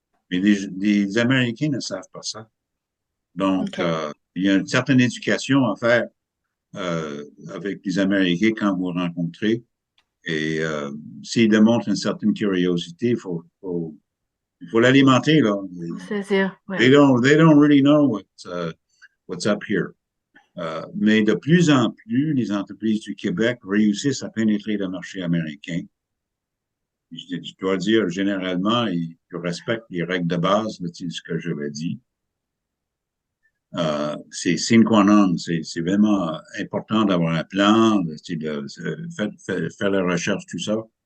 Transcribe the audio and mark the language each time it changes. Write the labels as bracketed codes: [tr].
[fr] Mais les Américains ne savent pas ça. Donc, OK. il y a une certaine éducation à faire avec les Américains quand vous rencontrez. Et s'ils démontrent une certaine curiosité, il faut l'alimenter, là. Saisir, ouais. [en] They don't really know what's up here. [fr] Mais de plus en plus, les entreprises du Québec réussissent à pénétrer le marché américain. Je dois dire, généralement, ils respectent les règles de base, là, ce que je l'ai dit. C'est sine qua non, c'est vraiment important d'avoir un plan, faire la recherche, tout ça.